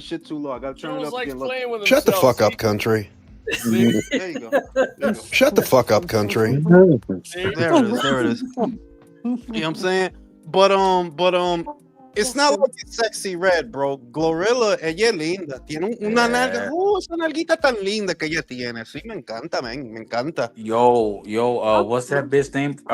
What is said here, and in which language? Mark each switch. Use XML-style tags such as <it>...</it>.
<en>That shit too low. I gotta turn it up again. Look. Shut the fuck up, country. There you go. Shut the fuck up, country. There it is. You know what I'm saying? But it's not like it's sexy red, bro.</en> <es>Glorilla, ella es linda. Tiene una nalga. Esa nalguita tan linda que ella tiene. Sí, me encanta, man. Me encanta.</es> <en>Yo, what's that bitch name?</en>